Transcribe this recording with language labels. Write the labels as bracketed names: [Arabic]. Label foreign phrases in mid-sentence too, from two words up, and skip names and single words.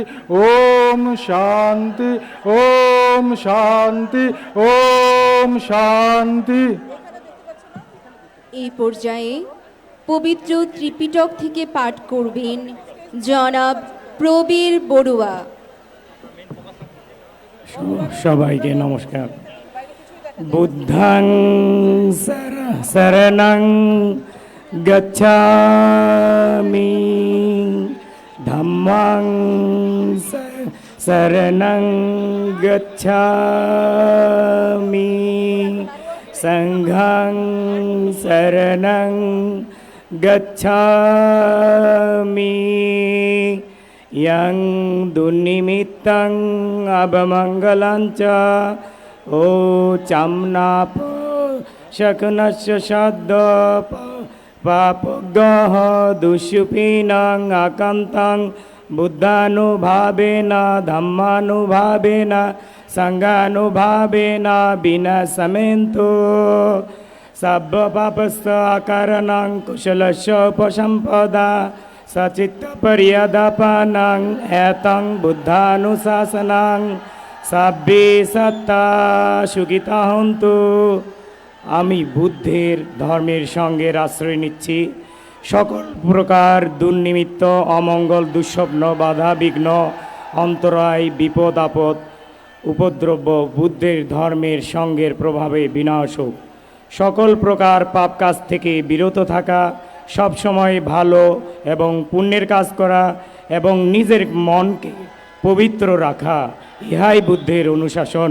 [Bangla] ওম শান্তি, ওম শান্তি, ওম শান্তি। এই পর্যায়ে পবিত্র ত্রিপিটক থেকে পাঠ করবেন জনাব প্রবীর বড়ুয়া। সবাইকে নমস্কার। [Pali] বুদ্ধাং শরণং গচ্ছামি, ধম্মাং শরণং গচ্ছামি, সংঘং শরণং গচ্ছামি। ইয়ং দুর্নিমিত্তং অবমঙ্গলাঞ্চ ও চামনাপ শকুনস্য সদ্য পাপগহ দুষ্যুপিনাং আকান্তাং বুদ্ধানুভাবেন ধম্মানুভাবেন সংঘানুভাবেন বিনাশমেন্তু সব্য পাপস্য আকারণং কুশলস্য উপসম্পদা সচিত্ত পর্যদাপানাং এতং বুদ্ধানুশাসনাং সাব্বে সত্তা সুখিতা হন্তু। [Bangla] আমি বুদ্ধের ধর্মের সঙ্গে আশ্রয় নিচ্ছি। সকল প্রকার দুর্নিমিত্ত অমঙ্গল দুঃস্বপ্ন বাধা বিঘ্ন অন্তরায় বিপদ আপদ উপদ্রব বুদ্ধের ধর্মের সঙ্গের প্রভাবে বিনাশ হোক। সকল প্রকার পাপ কাজ থেকে বিরত থাকা, সবসময় ভালো এবং পুণ্যের কাজ করা এবং নিজের মনকে পবিত্র রাখা, ইহাই বুদ্ধের অনুশাসন।